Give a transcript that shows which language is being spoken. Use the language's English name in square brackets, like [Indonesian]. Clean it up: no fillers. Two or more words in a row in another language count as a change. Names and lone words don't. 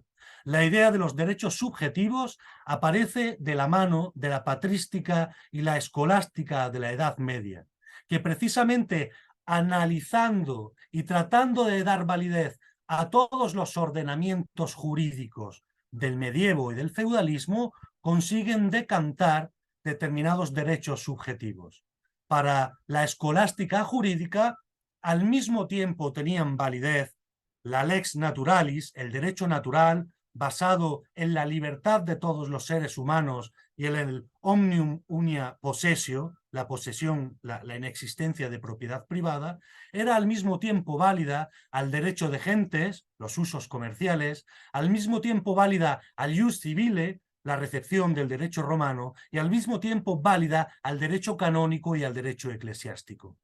[Spanish] La idea de los derechos subjetivos aparece de la mano de la patrística y la escolástica de la Edad Media, que precisamente analizando y tratando de dar validez a todos los ordenamientos jurídicos del medievo y del feudalismo, consiguen decantar determinados derechos subjetivos. Para la escolástica jurídica, al mismo tiempo tenían validez la [Latin] lex naturalis, [Spanish] el derecho natural, basado en la libertad de todos los seres humanos y en el [Latin] omnium unia possessio, [Spanish] la posesión, la inexistencia de propiedad privada, era al mismo tiempo válida al derecho de gentes, los usos comerciales, al mismo tiempo válida al [Latin] ius civile, [Spanish] la recepción del derecho romano, y al mismo tiempo válida al derecho canónico y al derecho eclesiástico.